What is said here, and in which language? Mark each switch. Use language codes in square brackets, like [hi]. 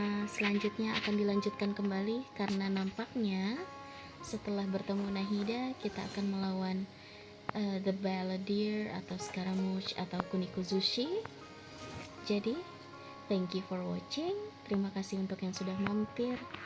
[id] Selanjutnya akan dilanjutkan kembali karena nampaknya setelah bertemu Nahida kita akan melawan The Balladeer atau Scaramouche atau Kunikuzushi. Jadi, [en] thank you for watching. [id] Terima kasih untuk yang sudah mampir.